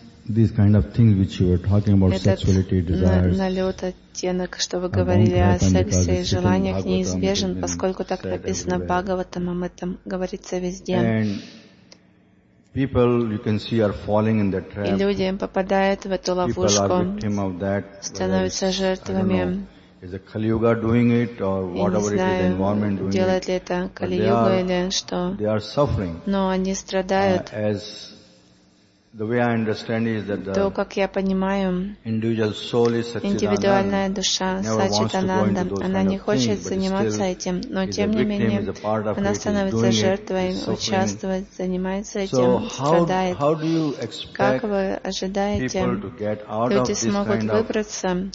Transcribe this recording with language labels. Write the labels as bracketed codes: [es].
[en] these kind of things which you were talking about, sexuality, desires, [ru] налет оттенок, что вы говорили о сексе и желаниях, неизбежен, поскольку так написано в Бхагаватам, об этом говорится везде. [en] And people, you can see, are falling in that trap. [ru] И люди попадают в эту ловушку, становятся жертвами. [en] Is the Kali Yuga doing it, or whatever it is, the environment doing it? [ru] Делает ли это Kali Yuga или что? [en] They are suffering. [ru] Но они страдают. [en] As the way I understand is that the [ru] то, как я понимаю, [en] individual soul is Sachidananda. [ru] Индивидуальная душа Сачидананда. Она не хочет заниматься этим, но тем не менее она становится жертвой, участвует, занимается этим, страдает. [en] So how [ru] как вы ожидаете, люди смогут выбраться